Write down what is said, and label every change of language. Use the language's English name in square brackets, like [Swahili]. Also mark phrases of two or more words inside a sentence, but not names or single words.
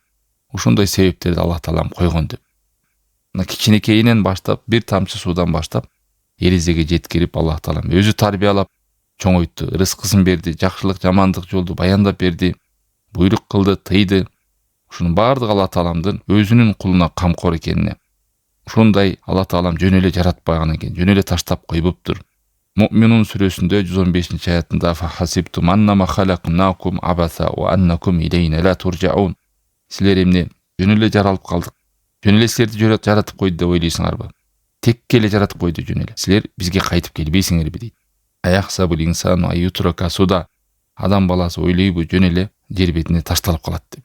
[Kyrgyz] Ушундай себептерди Аллах таалам койгон деп. Мына кичинекейинен баштап, бир тамчы суудан баштап, эрезеге жеткирип Аллах таалам өзү тарбиялап чоңойтты, рызкысын берди, жакшылык, жамандык жолду баяндап берди, буйрук кылды, тыйды. Ушунун баардыгы Аллах тааламдын өзүнүн кулуна камкор экенине, ушундай Аллах таалам жөн эле жаратпаган экен, жөн эле таштап койбоптур. Муъминун сүрөсүндө 115-аятында [Arabic] أفحسبتم أنما خلقناكم عبثا وأنكم إلينا لا ترجعون. [Kyrgyz] Силер эмне жөн эле жаралып калдык, жөн эле силерди жаратып койду деп ойлойсуңарбы? Текке эле жаратып койду жөн эле. Силер бизге кайтып келбейсиңерби дейт. [Arabic] أيحسب الإنسان أن يترك سدى. [Kyrgyz] Адам баласы ойлойбу жөн эле жер бетине ташталып калат деп.